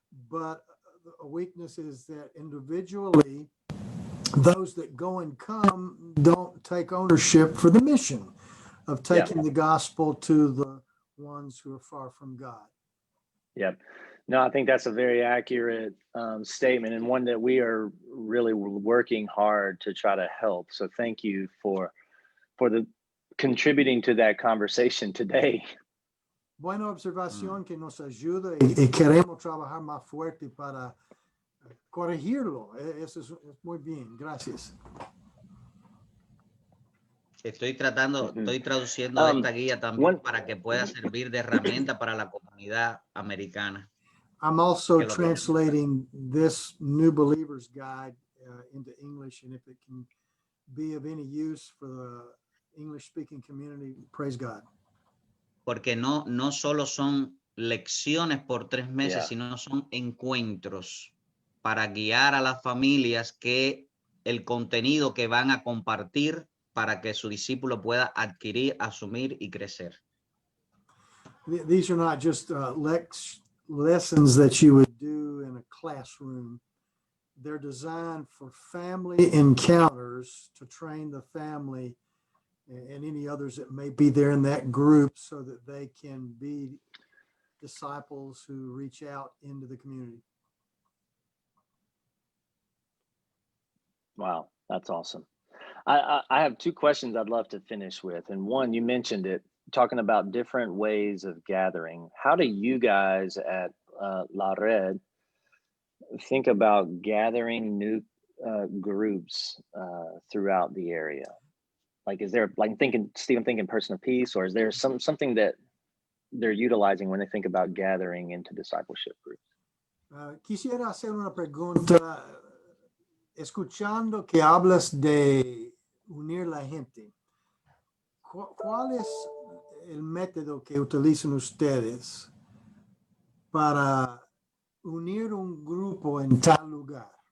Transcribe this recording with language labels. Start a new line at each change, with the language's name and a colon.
English: But a weakness is that individually, those that go and come don't take ownership for the mission of taking the gospel to the ones who are far from God. Yep. No, I think that's a very accurate statement, and one that we are really working hard to try to help. So thank you for the contributing to that conversation today.
Spanish: Buena observación que nos ayuda y queremos trabajar más fuerte para corregirlo. Eso es muy bien. Gracias. Estoy traduciendo esta guía también para que pueda servir de herramienta para la comunidad americana.
English: I'm also translating this New Believer's Guide into English, and if it can be of any use for the English-speaking community, praise God.
Spanish: Porque no solo son lecciones por 3 meses, sino son encuentros para guiar a las familias que el contenido que van a compartir para que su discípulo pueda adquirir, asumir y crecer.
English: These are not just lessons that you would do in a classroom. They're designed for family encounters to train the family and any others that may be there in that group so that they can be disciples who reach out into the community. Wow, that's awesome. I have two questions I'd love to finish with. And one, you mentioned it, talking about different ways of gathering. How do you guys at La Red think about gathering new groups throughout the area? Like, is there, like, Stephen thinking Person of Peace, or is there something that they're utilizing when they think about gathering into discipleship groups?
Spanish: Quisiera hacer una pregunta, escuchando que hablas de unir la gente. ¿Cuál es el método que utilizan ustedes para unir un grupo en tal lugar?